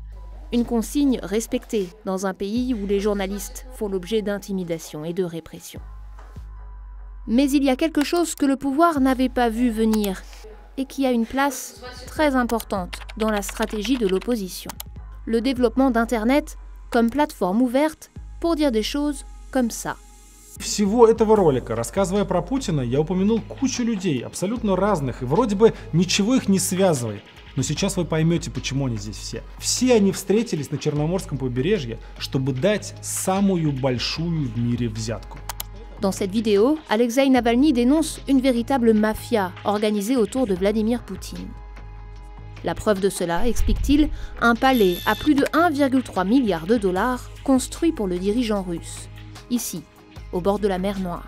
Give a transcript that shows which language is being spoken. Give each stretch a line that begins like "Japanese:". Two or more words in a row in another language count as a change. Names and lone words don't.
French: Une consigne respectée dans un pays où les journalistes font l'objet d'intimidation et de répression. Mais il y a quelque chose que le pouvoir n'avait pas vu venir et qui a une place très importante dans la stratégie de l'opposition. Le développement d'Internet comme plateforme ouverte pour dire des choses comme ça.
Russian: Всего этого ролика, рассказывая про Путина, я упомянул кучу людей, абсолютно разных, и вроде бы ничего их не связывает. Но сейчас вы поймете, почему они здесь все. Все они встретились на Черноморском побережье, чтобы дать самую большую в мире взятку.
French: Dans cette vidéo, Alexeï Navalny dénonce une véritable mafia organisée autour de Vladimir Poutine. La preuve de cela, explique-t-il, un palais à plus de 1,3 milliard de dollars construit pour le dirigeant russe, ici, au bord de la mer Noire.